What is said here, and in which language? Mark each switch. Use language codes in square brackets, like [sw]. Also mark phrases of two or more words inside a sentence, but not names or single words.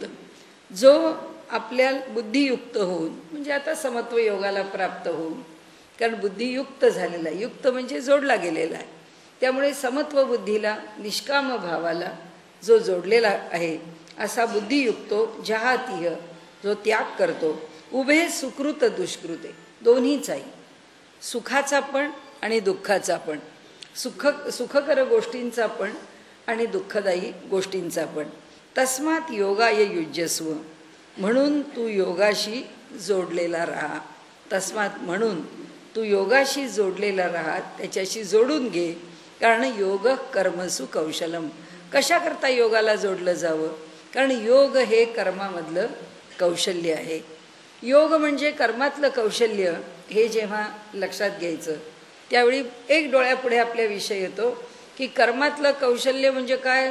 [mr] जो आपल्या बुद्धियुक्त होऊन म्हणजे आता समत्व योगाला प्राप्त होऊन, कारण बुद्धियुक्त झालेला आहे, युक्त म्हणजे जोडला गेलेला आहे, त्यामुळे समत्व बुद्धीला निष्काम भावाला जो जोडलेला आहे असा [sa] बुद्धियुक्तो जहातीह [mr] जो त्याग करतो. [sa] उभे सुकृत दुष्कृते, [mr] दोन्हीच आहे, सुखाचा पण आणि दुःखाचा पण, सुखकर गोष्टींचा पण आणि दुःखदायी गोष्टींचा पण. [sa] तस्मात योगाय युज्यस्व, [mr] म्हणून तू योगाशी जोडलेला राहा. तस्मात म्हणून तू योगाशी जोडलेला राहा, त्याच्याशी जोडून घे. [sa] कारण योग कर्मसु कौशलम. [mr] कशाकरता योगाला जोडलं जावं? कारण योग हे कर्मामधलं कौशल्य आहे. योग म्हणजे कर्मातलं कौशल्य. हे जेव्हा लक्षात घ्यायचं त्यावेळी एक डोळ्यापुढे आपल्या विषय येतो की कर्मातलं कौशल्य म्हणजे काय?